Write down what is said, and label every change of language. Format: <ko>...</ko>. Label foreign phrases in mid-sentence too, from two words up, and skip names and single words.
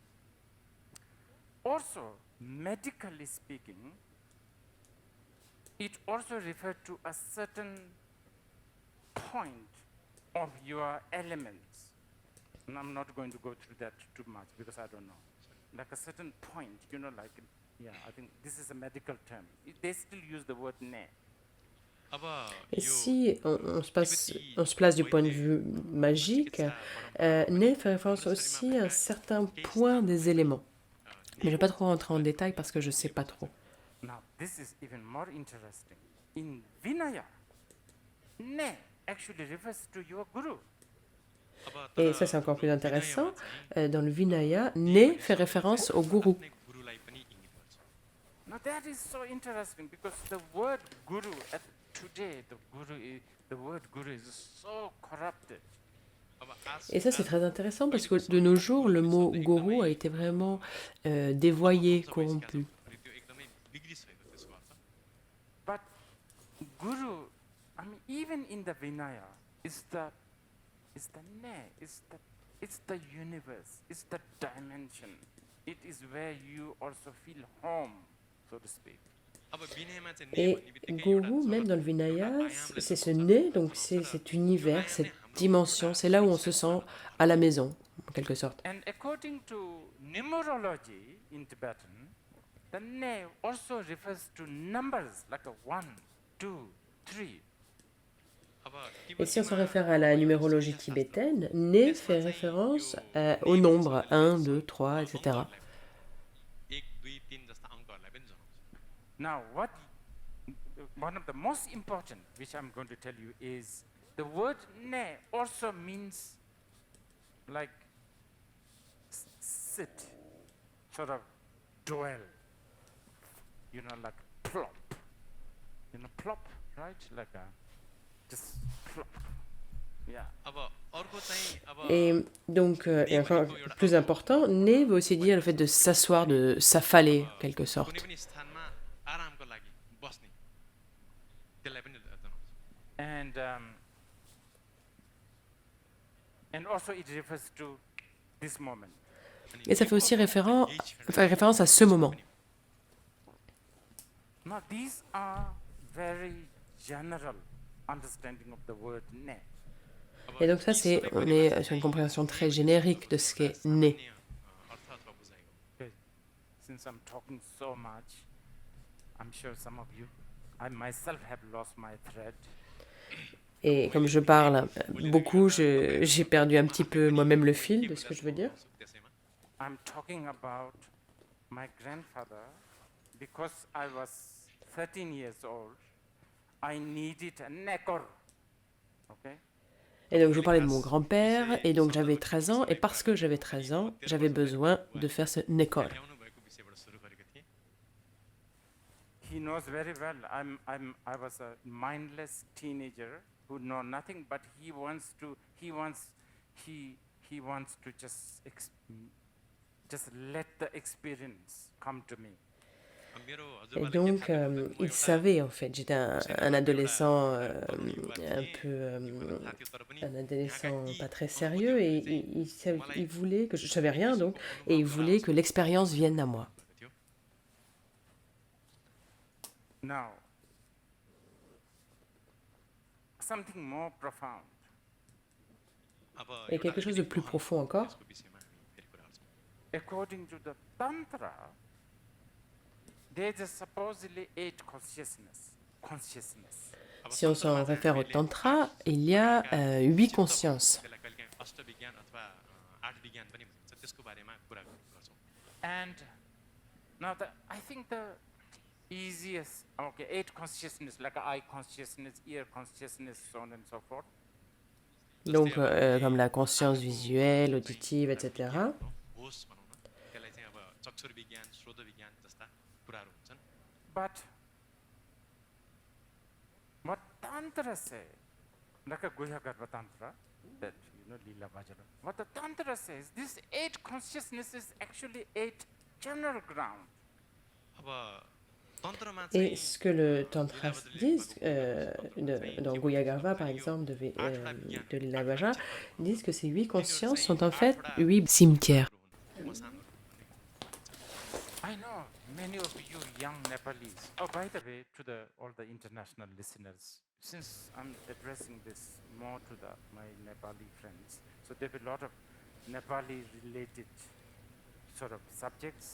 <en>Also, medically speaking, it also refers to a certain point of your elements. And I'm not going to go through that too much because I don't know. Like a certain point, I think this is a medical term. They still use the word ne. अब</en> <fr>Et si on se place du point de vue magique, ne fait référence aussi à un certain point des éléments. Mais je ne vais pas trop rentrer en détail parce que je ne sais pas trop.</fr> <en>Now, this is even more interesting. In Vinaya, ne actually refers to your guru.</en> <fr>Et ça c'est encore plus intéressant. Dans le Vinaya, ne fait référence au gourou.</fr> <ne>आफ्नै गुरुलाई पनि इङ्गित गर्छ।</ne> <en>Now that is so interesting because the word guru, today the guru is the word guru is so corrupted. अब</en> <fr>Et ça, c'est très intéressant parce que de nos jours, le mot gourou a été vraiment dévoyé, corrompu.</fr> <ne>अनि त्यो एकदमै बिग्रिसकेको त्यसको अर्थ</ne> <en>But guru, I mean, even in the Vinaya, is the ne, it's the universe, it's the dimension. It is where you also feel home, so to speak.</en> <ne>अब विनयमा चाहिँ ने Et भन्ने बित्तिकै</ne> <fr>gourou, même dans le Vinaya, c'est ce nez, donc c'est cet univers, cette dimension, c'est là où on se sent à la maison, en quelque sorte.</fr> <en>And according to numerology in Tibetan, the ne also refers to numbers like a 1, 2, 3. अब</en> <fr>Et si on se réfère à la numérologie tibétaine, né fait référence au nombre 1, 2, 3, etc.</fr> <ne>1 2 3 जस्ता अङ्कहरूलाई पनि जनाउँछ</ne> <en>Now, one of the most important, which I'm going to tell you, is the word ne also means like sit, sort of dwell, like plop. Plop, right? Like just plop. Yeah.</en> <ne>अब अर्को चाहिँ अब</ne> <fr>Et donc, et enfin, plus important, né veut aussi dire le fait de s'asseoir, de s'affaler, en quelque कुनै sorte.</fr> <ne>पनि स्थानमा आरामको लागि बस्ने त्यसलाई पनि जनाउँछ</ne> <en>And also it refers to this moment.</en> <fr>Et ça fait aussi référence à ce moment.</fr> <en>Now these are very general understanding of the word ne.</en> <fr>Et donc ça, on est sur une compréhension très générique de ce qu'est né.</fr> <ne>अर्थ अथवा बुझाइको</ne> <en>Okay. Since I'm talking so much, I'm sure some of you, I myself have lost my thread.</en> <fr>Et comme je parle beaucoup, j'ai perdu un petit peu moi-même le fil de ce que je veux dire.</fr> <ne>त्यसैमा</ne> <en>I'm talking about my grandfather because I was 13 years old. I needed a nekor. Okay?</en> <fr>Et donc je vous parlais de mon grand-père, et donc j'avais 13 ans, et parce que j'avais 13 ans, j'avais besoin de faire ce nekor.</fr> <ne>ल्याउनु भएको विषयबाट सुरु गरेको थिएँ</ne> <en>He knows very well. I was a mindless teenager who know nothing, but he wants to just let the experience come to me.</en> <ne>अब मेरो Et हजुरबालाई के donc थाहा थियो भन्दा</ne> <fr>il savait en fait, j'étais un adolescent un peu...</fr> <ne>थाहा थियो तर पनि</ne> <fr>un adolescent pas très sérieux, et il voulait que je savais rien donc, et il voulait que l'expérience vienne à moi.</fr> <ne>भएको थियो</ne> <en>Now, something more profound. अब</en> <fr>Et quelque chose de plus profond encore,</fr> <ne>यसको विषयमा हामी फेरि कुरा गर्छौँ</ne> <en>According to the Tantra, there is supposedly 8 consciousness.</en> <fr>si on s'en réfère au tantra, il y a 8 consciences.</fr> <ne>त्यसलाई कहिलेकाहीँ अष्टविज्ञान अथवा आठ विज्ञान पनि भनिन्छ त्यसको बारेमा कुरा गर्छौँ</ne> <en>And now I think the easiest, 8 consciousness, like eye consciousness, ear consciousness, so on and so forth.</en> <fr>Donc comme la conscience visuelle, auditive, etc.</fr> <ne>होस भनौँ न त्यसलाई चाहिँ अब चक्षुर विज्ञान श्रोत विज्ञान जस्ता कुराहरू हुन्छन्</ne> <en>But what Tantra say, like a Guhya Garbha Tantra, that Leela Vajra, what the Tantra says, this 8 consciousness is actually 8 general ground.</en> <ne>अब तन्त्रमा Et चाहिँ</ne> <fr>ce que le tantra dit, dans Guhya-Garva par exemple, de Lila Vajra, disent que ces 8 consciences sont en fait 8 cimetières.</fr> <ne>मसानहरू</ne> <en>I know many of you young Nepalese. Oh, by the way, to all the international listeners, since I'm addressing this more to my Nepali friends, so there will be a lot of Nepali-related sort of subjects.</en>